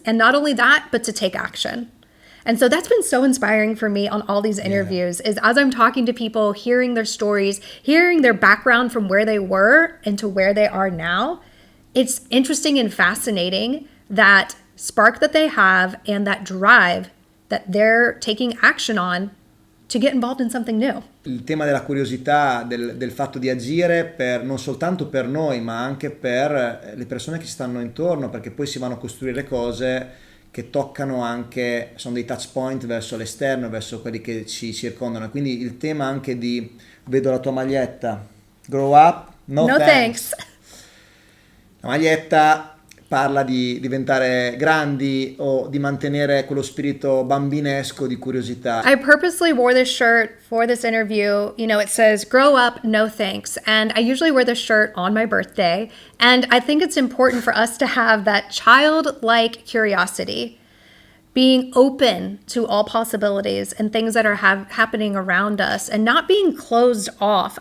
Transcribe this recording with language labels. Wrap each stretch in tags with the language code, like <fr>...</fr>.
<en>And not only that, but to take action. And so that's been so inspiring for me on all these interviews, is as I'm talking to people, hearing their stories, hearing their background from where they were and to where they are now. It's interesting and fascinating, that spark that they have and that drive that they're taking action on to get involved in something new.</en> <it>Il tema della curiosità, del fatto di agire per, non soltanto per noi, ma anche per le persone che ci stanno intorno, perché poi si vanno a costruire cose che toccano anche, sono dei touch point verso l'esterno, verso quelli che ci circondano. Quindi il tema anche di, vedo la tua maglietta,</it> <en>grow up, no thanks.</en> <it>La maglietta parla di diventare grandi o di mantenere quello spirito bambinesco di curiosità.</it> <en>I purposely wore this shirt for this interview. You know, it says, grow up, no thanks. And I usually wear this shirt on my birthday. And I think it's important for us to have that childlike curiosity, being open to all possibilities and things that are happening around us, and not being closed off.</en>